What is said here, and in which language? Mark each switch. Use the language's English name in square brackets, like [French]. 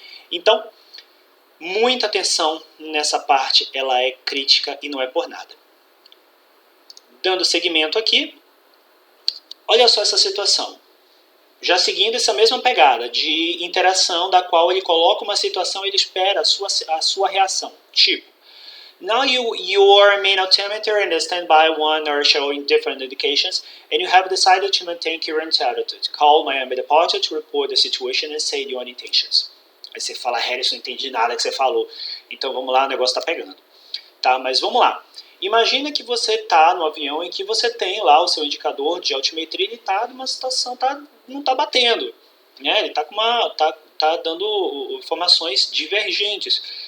[Portuguese] Então, muita atenção nessa parte, ela é crítica e não é por nada. Dando seguimento aqui, olha só essa situação. Já seguindo essa mesma pegada de interação, da qual ele coloca uma situação e ele espera a sua reação. Tipo, [English] Now your main altimeter and the standby one are showing different indications, and you have decided to maintain current altitude. Call Miami Departure to report the situation and say your intentions. [Portuguese] Aí você fala, Harrison, não entendi nada que você falou. Então vamos lá, o negócio tá pegando. Tá, mas vamos lá. Imagina que você está no avião em que você tem lá o seu indicador de altimetria, ele está numa situação, não está batendo. Né? Ele está tá dando informações divergentes.